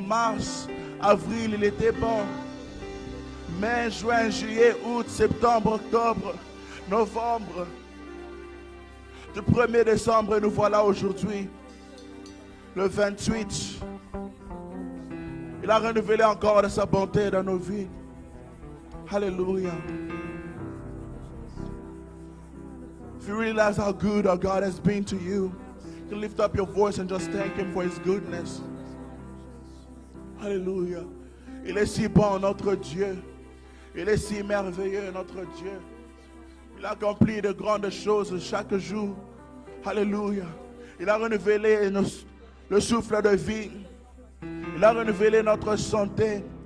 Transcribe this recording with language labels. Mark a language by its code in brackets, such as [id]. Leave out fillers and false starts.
[fr] Mars, avril, il était bon. Mai, juin, juillet, août, septembre, octobre, novembre. Du 1er décembre, nous voilà aujourd'hui. Le 28. Il a renouvelé encore de sa bonté dans nos vies. Alléluia. [en] If you realize how good our God has been to you, you can lift up your voice and just thank Him for His goodness. [fr] Alléluia. Il est si bon, notre Dieu. Il est si merveilleux, notre Dieu. Il accomplit de grandes choses chaque jour. Alléluia. Il a renouvelé le souffle de vie. Il a renouvelé notre santé.